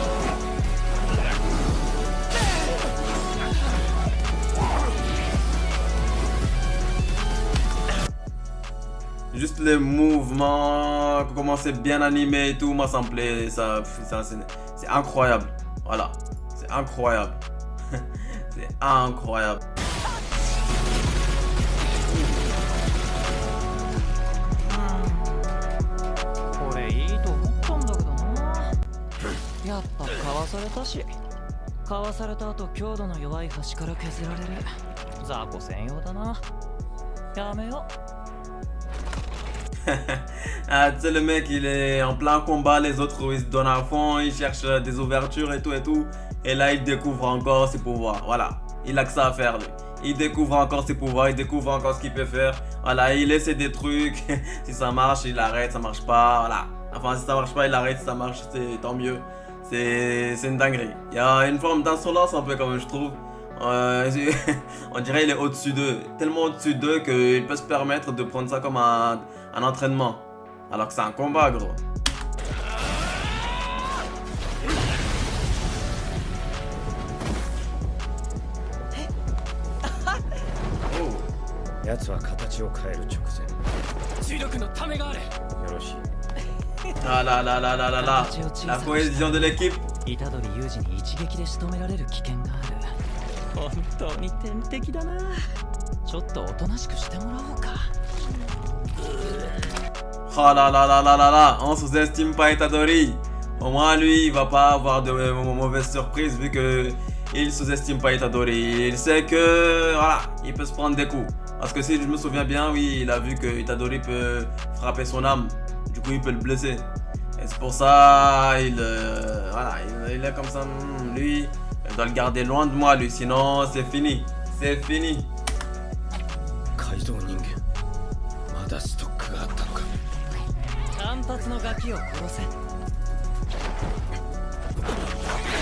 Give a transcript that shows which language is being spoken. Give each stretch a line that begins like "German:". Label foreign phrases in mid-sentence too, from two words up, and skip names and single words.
French: Juste les mouvements, comment c'est bien animé et tout, moi ça me plaît, c'est incroyable. Voilà, c'est incroyable. C'est incroyable.
Japanese: これいいと思ったんだけどな。やっぱかわされたし、かわされた後強度の弱い端から削られる。雑魚専用だな。やめよ。
French: Ah, tu sais, le mec il est en plein combat, les autres ils se donnent à fond, ils cherchent des ouvertures et tout. Et là il découvre encore ses pouvoirs. Voilà, il a que ça à faire lui. Il découvre encore ses pouvoirs, il découvre encore ce qu'il peut faire. Voilà, il essaie des trucs. Si ça marche, il arrête, ça marche pas. Voilà. Enfin, si ça marche pas, il arrête, si ça marche, c'est tant mieux. C'est une dinguerie. Il y a une forme d'insolence un peu quand même, je trouve. On dirait qu'il est au-dessus d'eux. Tellement au-dessus d'eux qu'il peut se permettre de prendre ça comme un entraînement. Alors que c'est un combat, gros.
Japanese: 奴は形を変える直前。重力のためがある。よろしい。
French: Ah là. La cohésion de l'équipe.
Japanese: 虎杖裕二に一撃で仕留められる危険がある。本当に天敵だな。ちょっとおとなしくしてもらおうか。
French: Oh là. On sous-estime pas Itadori. Au moins lui, il va pas avoir de mauvaises surprises vu que il sous-estime pas Itadori. Il sait que voilà, il peut se prendre des coups. Parce que si je me souviens bien, oui, il a vu que Itadori peut frapper son âme. Du coup, il peut le blesser. Et c'est pour ça, voilà, il est comme ça. Lui, il doit le garder loin de moi, lui. Sinon, c'est fini. C'est fini.
Japanese: 改造人間。まだストックがあったのか。単発のガキを殺せ。